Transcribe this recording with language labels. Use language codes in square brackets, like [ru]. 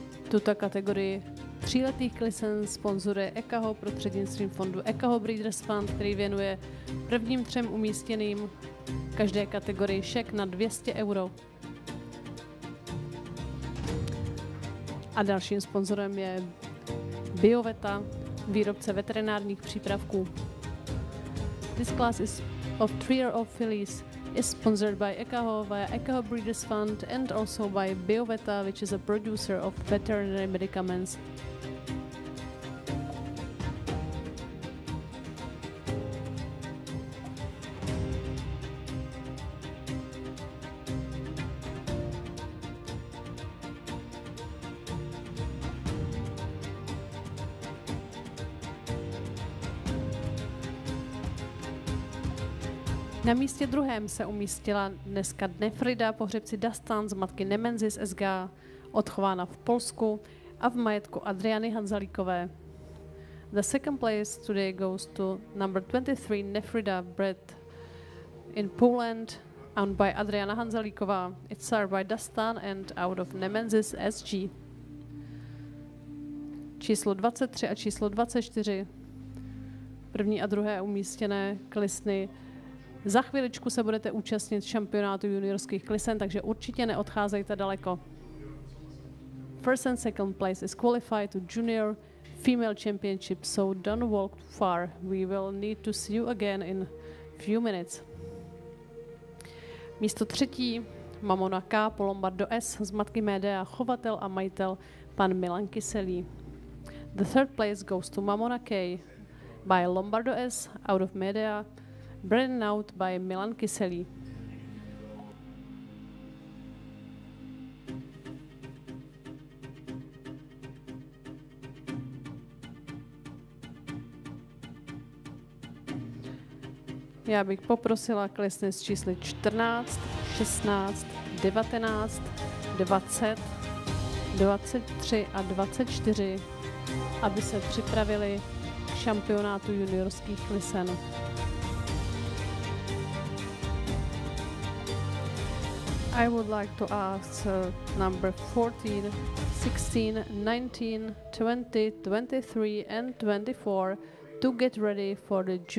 [cs] Tuto kategorii 3letých klisen sponzoruje EKAHO prostřednictvím fondu EKAHO Breeders Fund, který věnuje prvním 3 umístěným každé kategorii šek na 200 euro. A dalším sponzorem je Bioveta, výrobce veterinárních přípravků. [en] This class is of 3-year-old fillies is sponsored by EKAHO via EKAHO Breeders Fund and also by Bioveta, which is a producer of veterinary medicaments. [cs] Na místě druhém se umístila dneska Nefrida, pohřebci Dastan z matky Nemenzis SG, odchována v Polsku a v majetku Adriany Hanzalíkové. [en] The second place today goes to number 23 Nefrida, bred in Poland, owned by Adriana Hanzalíková. It's served by Dastan and out of Nemenzis SG. [cs] Číslo 23 a číslo 24. První a druhé umístěné klisny. Za chviličku se budete účastnit šampionátu juniorských klisen, takže určitě neodcházejte daleko. [en] First and second place is qualified to junior female championship, so don't walk too far. We will need to see you again in few minutes. [cs] Místo třetí Mamona K po Lombardo S z matky Medea, chovatel a majitel pan Milan Kyselý. [en] The third place goes to Mamona K by Lombardo S out of Medea, bred out by Milan Kyselý. [cs] Já bych poprosila klesny s čísly 14, 16, 19, 20, 23 a 24, aby se připravili k šampionátu juniorských lisen. [en] I would like to ask number 14, 16, 19, 20, 23 and 24 to get ready for the junior